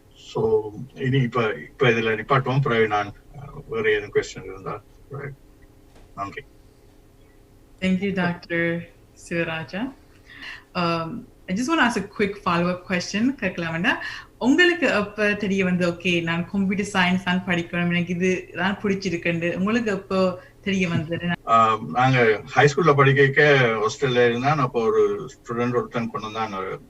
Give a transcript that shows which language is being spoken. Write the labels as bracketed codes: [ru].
[ta] So இனி இப்ப இதுல நிப்பாட்டுவோம். பிறகு நான் வேற ஏதும் கொஸ்டின் இருந்தால் நன்றி. [en] Thank you, Dr. Sivaraja. I just want to ask a quick follow-up question. [ta] உங்களுக்கு அப்ப தெரிய வந்து ஓகே நான் கம்ப்யூட்டர் சயின்ஸ் தான் படிக்கணும், எனக்கு இது தான் பிடிச்சிருக்குன்னு உங்களுக்கு அப்போ தெரிய வந்தது? நாங்க ஹை ஸ்கூல்ல படிக்க ஹாஸ்டல்ல இருந்தா அப்போ ஒரு ஸ்டூடெண்ட் ஒருத்தன் கொண்டு வந்தான்.